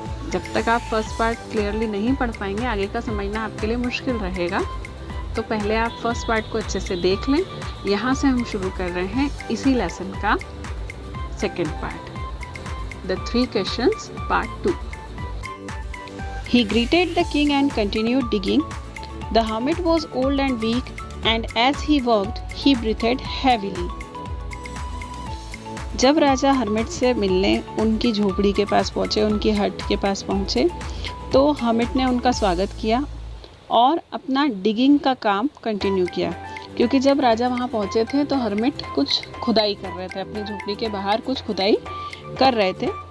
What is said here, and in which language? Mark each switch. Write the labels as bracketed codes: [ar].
[hi] जब तक आप फर्स्ट पार्ट क्लियरली नहीं पढ़ पाएंगे, आगे का समझना आपके लिए मुश्किल रहेगा. तो पहले आप फर्स्ट पार्ट को अच्छे से देख लें. यहाँ से हम शुरू कर रहे हैं इसी लेसन का second part, [en] The 3 questions part 2. He greeted the king and continued digging. The hermit was old and weak, and as he worked, he breathed heavily. [hi] जब राजा हर्मिट से मिलने उनकी झोपड़ी के पास पहुँचे, उनकी हट के पास पहुँचे, तो हर्मिट ने उनका स्वागत किया और अपना डिगिंग का काम कंटिन्यू किया. क्योंकि जब राजा वहाँ पहुँचे थे तो हर्मिट कुछ खुदाई कर रहे थे, अपनी झोपड़ी के बाहर कुछ खुदाई कर रहे थे.